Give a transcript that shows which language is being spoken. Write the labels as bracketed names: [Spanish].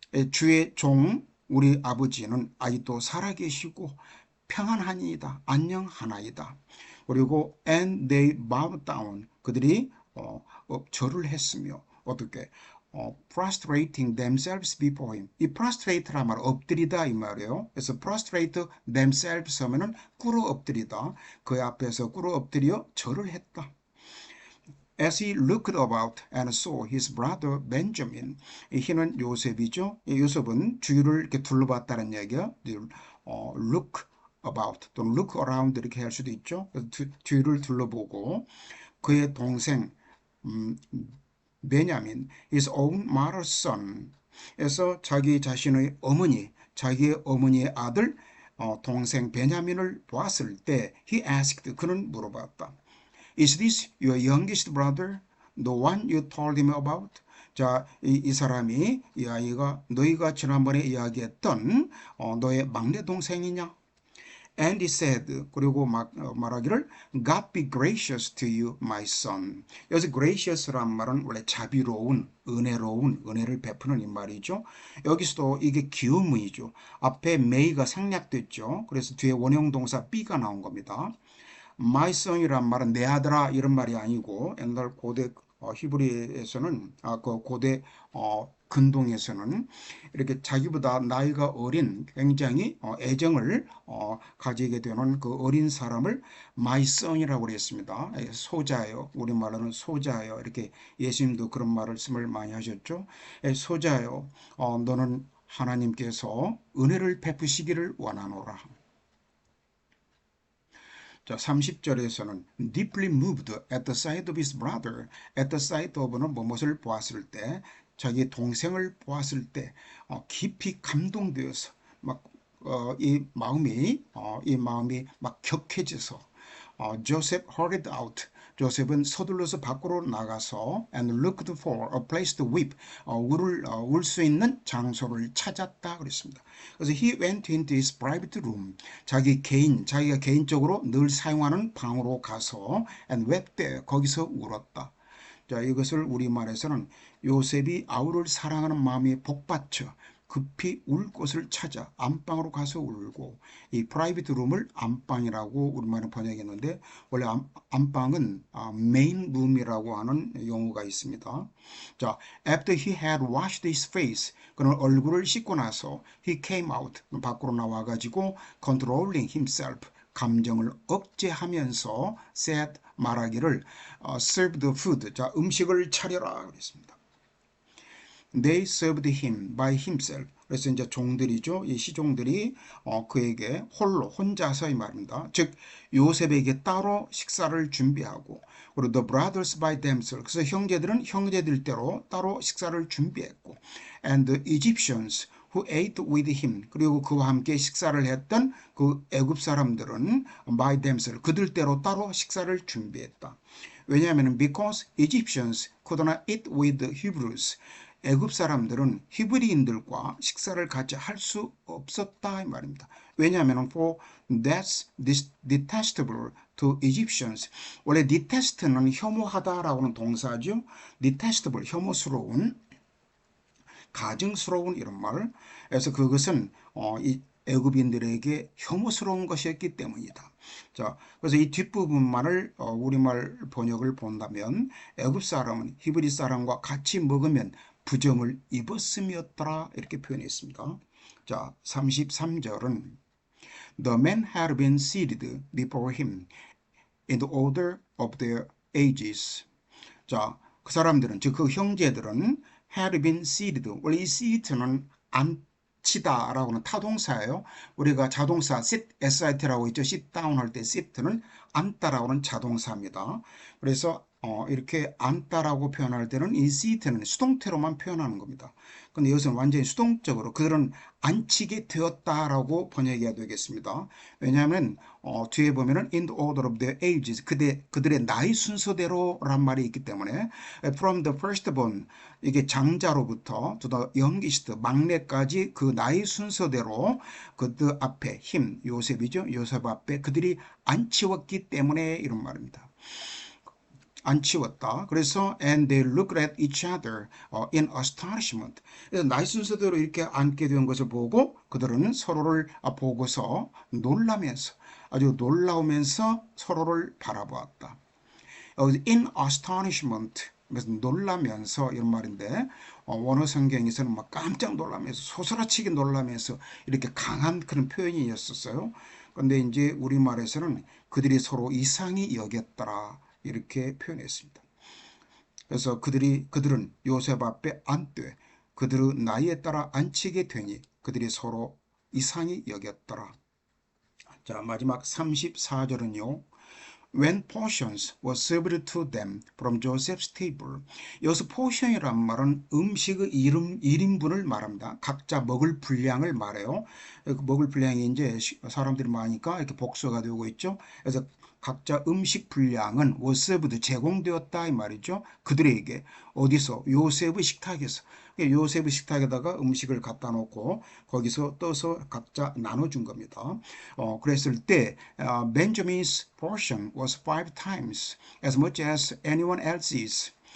[Korean] 주의 종, 우리 아버지는 아직도 살아계시고 평안하니이다, 안녕하나이다. 그리고 [English] and they bowed down, [Korean] 그들이 절을 했으며 어떻게 [English] prostrating themselves before him. [Korean] 이 prostrate란 말 엎드리다 이 말이에요. 그래서 [English] prostrate themselves [Korean] 하면은 꿇어 엎드리다. 그 앞에서 꿇어 엎드려 절을 했다. [English] As he looked about and saw his brother Benjamin. [Korean] 이는 요셉이죠. 요셉은 주위를 이렇게 둘러봤다는 얘기야. [English] Look about [Korean] 또는 [English] look around [Korean] 이렇게 할 수도 있죠. 주위를 둘러보고 그의 동생 베냐민, [English] his own mother's son. [Korean] 에서 자기 자신의 어머니, 자기의 어머니의 아들 동생 베냐민을 보았을 때 [English] he asked, [Korean] 그는 물어봤다. [English] Is this your youngest brother? The one you told him about? [Korean] 자, 이 사람이 이 아이가 너희가 지난번에 이야기했던 너의 막내 동생이냐? [English] And he said, [Korean] 그리고 말하기를 [English] God be gracious to you, my son. [Korean] 여기서 gracious란 말은 원래 자비로운, 은혜로운, 은혜를 베푸는 이 말이죠. 여기서도 이게 기음의죠. 앞에 may가 생략됐죠. 그래서 뒤에 원형 동사 be가 나온 겁니다. My son이란 말은 내 아들아 이런 말이 아니고 옛날 고대 히브리에서는 그 고대 근동에서는 이렇게 자기보다 나이가 어린 굉장히 애정을 가지게 되는 그 어린 사람을 my son이라고 그랬습니다. 소자요. 우리말로는 소자요. 이렇게 예수님도 그런 말씀을 많이 하셨죠. 소자요. 너는 하나님께서 은혜를 베푸시기를 원하노라. 자, 30절에서는 [English] deeply moved at the sight of his brother. [Korean] at the sight of는 무엇을 보았을 때, 자기 동생을 보았을 때 깊이 감동되어서 이 마음이 막 격해져서 [English] Joseph hurried out. [Korean] 조셉은 서둘러서 밖으로 나가서 [English] and looked for a place to weep. [Korean] 울 수 있는 장소를 찾았다 그랬습니다. 그래서 [English] he went into his private room. [Korean] 자기가 개인적으로 늘 사용하는 방으로 가서 [English] and wept there. [Korean] 거기서 울었다. 자, 이것을 우리말에서는 요셉이 아우를 사랑하는 마음이 복받쳐 급히 울 곳을 찾아 안방으로 가서 울고, 이 프라이빗 룸을 안방이라고 우리말은 번역했는데 원래 안방은 메인 룸이라고 하는 용어가 있습니다. 자, [English] after he had washed his face, [Korean] 그는 얼굴을 씻고 나서 [English] he came out, [Korean] 밖으로 나와가지고 [English] controlling himself, [Korean] 감정을 억제하면서 [English] said, [Korean] 말하기를 [English] serve the food, [Korean] 자, 음식을 차려라 그랬습니다. [English] They served him by himself. [Korean] 그래서 이제 종들이죠. 이 시종들이 그에게 혼자서 이 말입니다. 즉 요셉에게 따로 식사를 준비하고, 그리고 [English] the brothers by themselves. [Korean] 그래서 형제들은 형제들대로 따로 식사를 준비했고, [English] and the Egyptians who ate with him. [Korean] 그리고 그와 함께 식사를 했던 그 애굽 사람들은 by themselves. 그들대로 따로 식사를 준비했다. 왜냐하면 [English] because Egyptians could not eat with the Hebrews. [Korean] 애굽 사람들은 히브리인들과 식사를 같이 할 수 없었다 이 말입니다. 왜냐하면 [English] for that's detestable to Egyptians. [Korean] 원래 detest는 혐오하다라고 하는 동사죠. detestable, 혐오스러운, 가증스러운 이런 말. 그래서 그것은 이 애굽인들에게 혐오스러운 것이었기 때문이다. 자, 그래서 이 뒷부분만을 우리말 번역을 본다면 애굽 사람은 히브리 사람과 같이 먹으면 부정을 입었음이었더라 이렇게 표현했습니다. 자, 33절은 [English] The men had been seated before him in the order of their ages. [Korean] 자, 그 사람들은, 즉 그 형제들은 [English] had been seated. [Korean] 원래 이 seat는 앉히다라고는 타동사예요. 우리가 자동사 sit, sit라고 있죠. sit down 할 때 sit는 앉다라고는 자동사입니다. 그래서 이렇게 앉다라고 표현할 때는 이 sit는 수동태로만 표현하는 겁니다. 근데 여기서는 완전히 수동적으로 그들은 앉히게 되었다라고 번역해야 되겠습니다. 왜냐하면 뒤에 보면은 [English] in the order of their ages [Korean] 그들의 나이 순서대로란 말이 있기 때문에 [English] from the firstborn [Korean] 이게 장자로부터 [English] to the youngest [Korean] 막내까지 그 나이 순서대로 그들 앞에 힘 요셉이죠. 요셉 앞에 그들이 앉히었기 때문에 이런 말입니다. 안 치웠다. 그래서 [English] and they looked at each other in astonishment. [Korean] 그래서 나이 순서대로 이렇게 앉게 된 것을 보고 그들은 서로를 보고서 놀라면서 아주 놀라우면서 서로를 바라보았다. [English] in astonishment [Korean] 그래서 놀라면서 이런 말인데 원어 성경에서는 막 깜짝 놀라면서 소스라치게 놀라면서 이렇게 강한 그런 표현이었었어요. 그런데 이제 우리말에서는 그들이 서로 이상히 여겼더라 이렇게 표현했습니다. 그래서 그들은 요셉 앞에 앉되 그들의 나이에 따라 앉히게 되니 그들이 서로 이상히 여겼더라. 자, 마지막 34절은요. [English] When portions were served to them from Joseph's table. [Korean] 여기서 포션이란 말은 음식의 1인분을 말합니다. 각자 먹을 분량을 말해요. 먹을 분량이 이제 사람들이 많으니까 이렇게 복수가 되고 있죠. 그래서 각자 음식 분량은 [English] was served [Korean] 제공되었다 이 말이죠. 그들에게 어디서 요셉의 식탁에서 요셉의 식탁에다가 음식을 갖다 놓고 거기서 떠서 각자 나눠준 겁니다. 그랬을 때 [English] Benjamin's portion was 5 times as much as anyone else's.